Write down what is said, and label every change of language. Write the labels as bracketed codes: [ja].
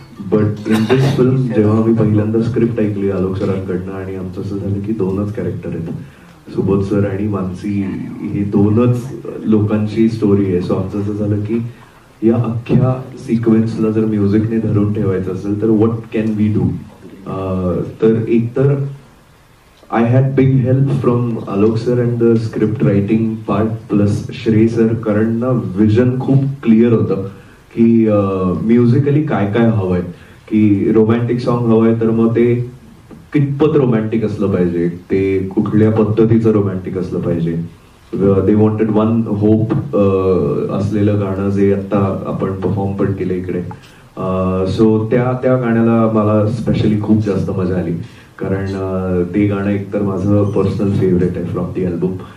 [en] but in this film [mr] जेव्हा मी पहिल्यांदा script ऐकली आलोक सरांकडनं आणि आमचं असं झालं की दोनच कॅरेक्टर आहेत, सुबोध सर आणि मानसी, हे दोनच लोकांची स्टोरी आहे. सो आमचं असं झालं की या अख्ख्या सिक्वेन्सला जर म्युझिकने धरून ठेवायचं असेल तर [en] What can we do. [mr] तर एकतर [en] I had big help from Alok sir and the script writing part plus Shrey sir, [mr] कारण ना विजन खूप क्लिअर होतं की म्युझिकली काय काय हवंय. की रोमॅन्टिक सॉन्ग हवंय तर मग ते कितपत रोमॅन्टिक असलं पाहिजे, ते कुठल्या पद्धतीचं रोमॅन्टिक असलं पाहिजे. दे वॉन्टेड वन होप असलेलं गाणं जे आता आपण परफॉर्म पण केलं इकडे. सो त्या गाण्याला मला स्पेशली खूप जास्त मजा आली, कारण ते गाणं एकतर माझं पर्सनल फेवरेट आहे फ्रॉम दी अल्बम.